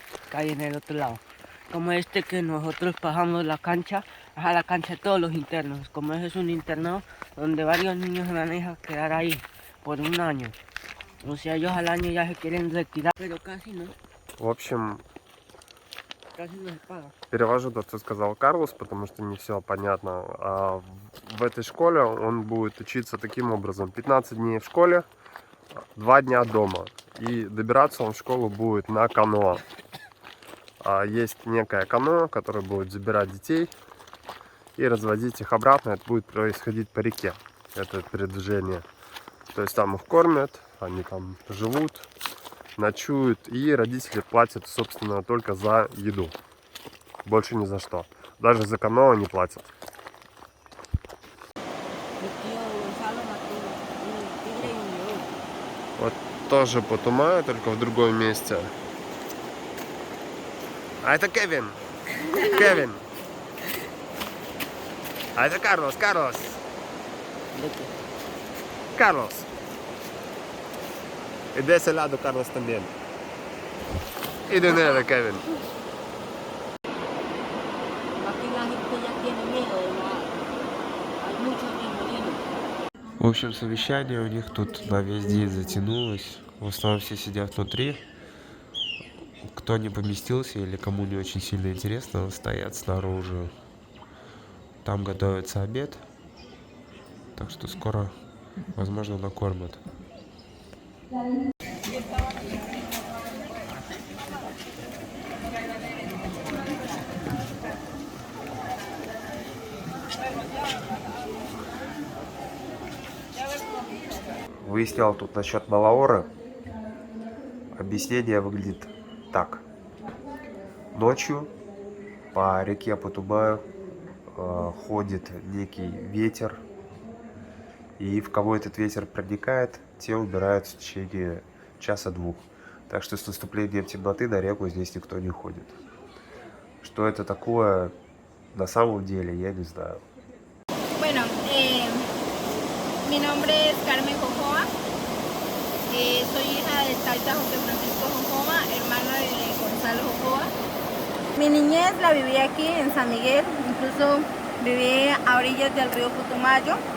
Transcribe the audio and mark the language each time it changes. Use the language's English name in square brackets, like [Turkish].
[Spanish] Que hay en el otro lado, como este que nosotros pasamos la cancha, a la cancha de todos los internos, como ese es un internado donde varios niños van a quedar ahí por un año, o sea ellos al año ya se quieren retirar, pero casi no. [Russian] В общем, [Spanish] casi no se paga. [Russian] Перевожу то, что сказал Карлос, потому что не все понятно. В этой школе он будет учиться таким образом. 15 дней в школе, 2 дня дома. И добираться он в школу будет на каноэ. Есть некое каноэ, которое будет забирать детей и разводить их обратно. Это будет происходить по реке, это передвижение. То есть там их кормят, они там живут, ночуют, и родители платят, собственно, только за еду. Больше ни за что. Даже за каноэ не платят. [Spanish] Mi tío Gonzalo mató un tigre y un león. [Russian] Вот тоже по Тумаю, только в другом месте. А это Кевин. Кевин. А это Карлос. Карлос. [Spanish] ¿De qué? Carlos. Y de ese lado Carlos también. Y de nuevo Kevin. Aquí la gente ya tiene miedo de la... Hay muchos remolinos. [Russian] В общем, совещание у них тут на весь день затянулось. В основном все сидят внутри. Кто не поместился или кому не очень сильно интересно, стоят снаружи. Там готовится обед. Так что скоро, возможно, накормят. Выяснял тут насчет Малаора. Объяснение выглядит так. Ночью по реке Путумаю ходит некий ветер. И в кого этот ветер проникает, те умирают в течение часа-двух. Так что с наступлением темноты на реку здесь никто не ходит. Что это такое на самом деле, я не знаю. [Spanish] Bueno, mi nombre es Carmen Jojoa. Soy hija del taita José Francisco Jojoa, hermano de Gonzalo Jojoa. Mi niñez la viví aquí en San Miguel, incluso viví a orillas del río Putumayo.